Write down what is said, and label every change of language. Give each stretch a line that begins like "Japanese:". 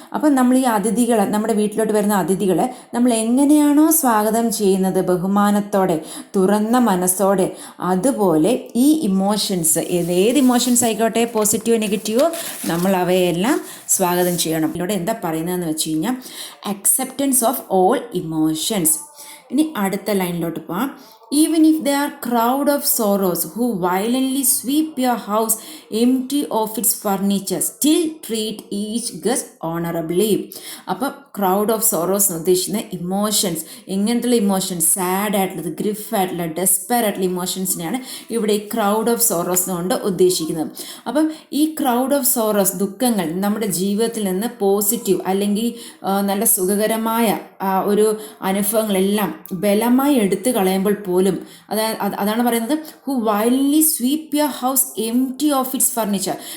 Malayalam: അപ്പം നമ്മൾ ഈ അതിഥികളെ, നമ്മുടെ വീട്ടിലോട്ട് വരുന്ന അതിഥികളെ നമ്മൾ എങ്ങനെയാണോ സ്വാഗതം ചെയ്യുന്നത്, ബഹുമാനത്തോടെ തുറന്ന മനസ്സോടെ, അതുപോലെ ഈ ഇമോഷൻസ് ഏത് ഇമോഷൻസ് ആയിക്കോട്ടെ, പോസിറ്റീവോ നെഗറ്റീവോ, നമ്മൾ അവയെല്ലാം സ്വാഗതം ചെയ്യണം. ഇതിലൂടെ എന്താ പറയുന്നതെന്ന് വെച്ച് കഴിഞ്ഞാൽ
English: Acceptance of all emotions.
Malayalam: ഇനി അടുത്ത ലൈനിലോട്ട് പോവാം.
English: Even if they are crowd of sorrows who violently sweep your house empty of its furniture, still treat each guest honorably.
Malayalam: അപ്പോൾ
English: crowd of sorrows
Malayalam: എന്ന് ഉദ്ദേശിക്കുന്ന ഇമോഷൻസ്, എങ്ങനത്തുള്ള ഇമോഷൻസ്? സാഡ് ആയിട്ടുള്ളത്, ഗ്രിഫ് ആയിട്ടുള്ള, despair ആയിട്ടുള്ള ഇമോഷൻസിനെയാണ് ഇവിടെ ഈ
English: crowd of sorrows
Malayalam: കൊണ്ട് ഉദ്ദേശിക്കുന്നത്. അപ്പം ഈ
English: crowd of sorrows,
Malayalam: ദുഃഖങ്ങൾ നമ്മുടെ ജീവിതത്തിൽ നിന്ന് പോസിറ്റീവ് അല്ലെങ്കിൽ നല്ല സുഖകരമായ ഒരു അനുഭവങ്ങളെല്ലാം ബലമായി എടുത്തു കളയുമ്പോൾ പോലും അതാണ് പറയുന്നത്,
English: Who wildly sweep your house empty of its furniture.